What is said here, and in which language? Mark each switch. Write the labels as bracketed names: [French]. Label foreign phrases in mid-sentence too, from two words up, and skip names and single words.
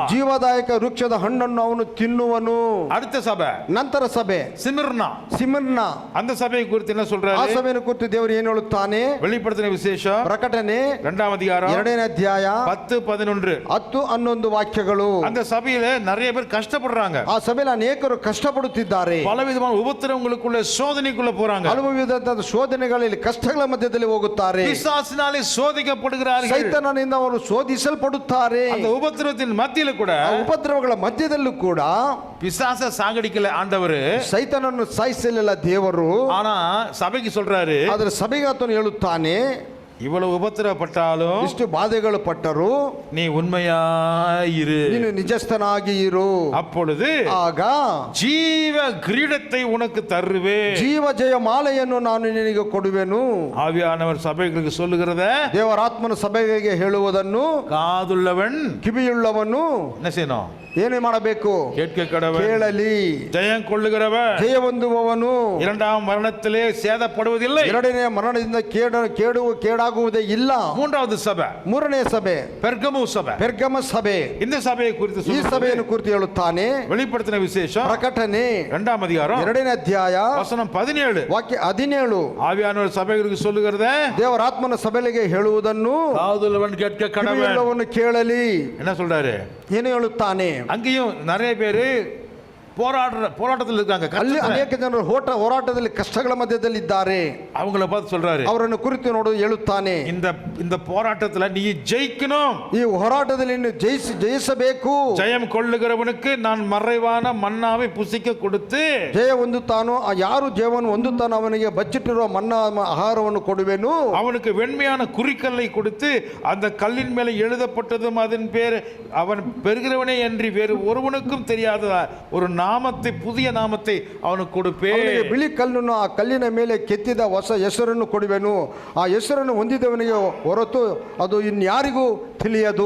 [Kannada] ಜೀವದಾಯಕ ವೃಕ್ಷದ ಹಣ್ಣನ್ನು ಅವನು ತಿನ್ನುವನು. [Tamil] அடுத்த சபை [Kannada] ನಂತರ ಸಭೆ ಸಿಮರ್ನ. [Tamil] அந்த சபையை குறித்து என்ன சொல்றாரு? [Kannada] ಆ ಸಭೆಯನ್ನು ಕುರಿತು ದೇವರು ಏನು ಹೇಳುತ್ತಾನೆ? [Tamil] வெளிப்படுத்தின விசேஷம் [Kannada] ಪ್ರಕಟಣೆ [Tamil] 2ஆம் அதிகாரம் [Kannada] 2ನೇ ಅಧ್ಯಾಯ [Tamil] 10-11. [Kannada] 10 11 ವಾಕ್ಯಗಳು. [Tamil] அந்த சபையில நிறைய பேர் கஷ்டப்படுறாங்க. [Kannada] ಆ ಸಭೆಯಲ್ಲಿ ಅನೇಕರು ಕಷ್ಟಪಡುತ್ತಿದ್ದಾರೆ. [Tamil] பலவிதமான உபத்திரவங்களுக்குள்ள சோதனைக்குள்ள போறாங்க. [Kannada] ಹಲವು ವಿಧದ ಶೋಧನೆಗಳಲ್ಲಿ ಕಷ್ಟಗಳ ಮಧ್ಯದಲ್ಲಿ ಹೋಗುತ್ತಾರೆ. [Tamil] பிசாசினாலே சோதிக்கப்படுகிறார்கள். [Kannada] ಸೈತಾನನಿಂದ ಅವರು ಶೋಧಿಸಲ್ಪಡುತ್ತಾರೆ. [Tamil] அந்த உபத்திரவத்தின் மத்தியில கூட, [Kannada] ಉಪದ್ರವಗಳ ಮಧ್ಯದಲ್ಲೂ ಕೂಡ [Tamil] பிசாச சாகடிக்கல ஆண்டவர், [Kannada] ಸೈತಾನನ್ನು ಸಾಯಿಸಲಿಲ್ಲ ದೇವರು. [Tamil] ஆனா சபைக்கு சொல்றாரு, [Kannada] ಆದರೆ ಸಭೆಗೆ ಆತನು ಹೇಳುತ್ತಾನೆ, [Tamil] இவ்வளவு உபத்திரப்பட்டாலும் [Kannada] ಇಷ್ಟು ಬಾಧೆಗಳು ಪಟ್ಟರು [Tamil] நீ உண்மையாயிரு, [Kannada] ನೀನು ನಿಜಸ್ಥನಾಗಿ ಇರು, [Tamil] அப்பொழுது [Kannada] ಆಗ [Tamil] ஜீவ கிரீடத்தை உனக்கு தருவேன், [Kannada] ಜೀವ ಜಯ ಮಾಲೆಯನ್ನು ನಾನು ನಿನಗೆ ಕೊಡುವೆನು. [Tamil] ஆவியானவர் சபைகளுக்கு சொல்லுகிறத [Kannada] ದೇವರಾತ್ಮನ ಸಭೆಗೆ ಹೇಳುವುದನ್ನು [Tamil] காதுள்ளவன் [Kannada] ಕಿವಿಯುಳ್ಳವನು [Tamil] என்ன செய்யணும்? [Kannada] ಏನೇ ಮಾಡಬೇಕು? [Tamil] கேட்க கடவன். [Kannada] ಕೇಳಲಿ. [Tamil] ஜெயம் கொள்ளுகிறவன் [Kannada] ಜಯ ಹೊಂದುವವನು [Tamil] இரண்டாம் மரணத்திலே சேதப்படுவதில்லை. [Kannada] ಎರಡನೆಯ ಮರಣದಿಂದ ಕೇಡಾಗುವುದೇ ಇಲ್ಲ. [Tamil] மூன்றாவது சபை, [Kannada] ಮೂರನೇ ಸಭೆ [Tamil] பெர்கமு சபை. [Kannada] ಪೆರ್ಗಮ ಸಭೆ. [Tamil] இந்த சபையை குறித்து [Kannada] ಈ ಸಭೆಯನ್ನು ಕುರಿತು ಹೇಳುತ್ತಾನೆ. [Tamil] வெளிப்படுத்தின விசேஷம் [Kannada] ಪ್ರಕಟಣೆ [Tamil] 2ஆம் அதிகாரம் [Kannada] 2ನೇ ಅಧ್ಯಾಯ [Tamil] வசனம் 17. [Kannada] ವಾಕ್ಯ 17. [Tamil] ஆவியானவர் சபைகளுக்கு சொல்லுகிறத [Kannada] ದೇವರಾತ್ಮನ ಸಭೆಗೆ ಹೇಳುವುದನ್ನು [Tamil] காதுள்ளவன் கேட்க கடவன். [Kannada] ಕಿವಿಯುಳ್ಳವನು ಕೇಳಲಿ. [Tamil] என்ன சொல்றாரு? [Kannada] ಏನು ಹೇಳುತ್ತಾನೆ? [Tamil] அங்கேயும் நிறைய பேரு போராட்டத்தில் இருக்காங்க. [Kannada] ಅಲ್ಲಿ ಅನೇಕ ಜನರು ಹೋರಾಟದಲ್ಲಿ ಕಷ್ಟಗಳ ಮಧ್ಯದಲ್ಲಿ ಇದ್ದಾರೆ. [Tamil] அவங்கள பார்த்து சொல்றாரு, [Kannada] ಅವರನ್ನು ಕುರಿತು ನೋಡು ಹೇಳುತ್ತಾನೆ, [Tamil] இந்த போராட்டத்துல நீ ஜெயிக்கணும், [Kannada] ಈ ಹೋರಾಟದಲ್ಲಿ ನೀನು ಜಯಿಸಬೇಕು. [Tamil] ஜெயம் கொள்ளுகிறவனுக்கு நான் மறைவான மன்னாவை புசிக்க கொடுத்து, [Kannada] ಜಯ ಹೊಂದುತ್ತಾನೋ ಯಾರು ಜಯವನ್ನು ಹೊಂದುತ್ತಾನೋ ಅವನಿಗೆ ಬಚ್ಚಿಟ್ಟಿರುವ ಮನ್ನಾ ಆಹಾರವನ್ನು ಕೊಡುವೆನು. [Tamil] அவனுக்கு வெண்மையான குறிக்கல்லை கொடுத்து அந்த கல்லின் மேலே எழுதப்பட்டதும் அதன் பேர் அவன் பெறுகிறவனே என்று வேறு ஒருவனுக்கும் தெரியாத ஒரு ನಾಮத்தை, புதிய ನಾಮத்தை ಅವನಿಗೆ ಕೊಡುಪೇನ್. [Kannada] ಬಿಳಿ ಕಲ್ಲನ್ನು ಆ ಕಲ್ಲಿನ ಮೇಲೆ ಕೆತ್ತಿದ ಹೊಸ ಹೆಸರನ್ನು ಕೊಡುವೆನು. ಆ ಹೆಸರನ್ನು ಹೊಂದಿದವನಿಗೆ ಹೊರತು ಅದು ಇನ್ಯಾರಿಗೂ ತಿಳಿಯದು.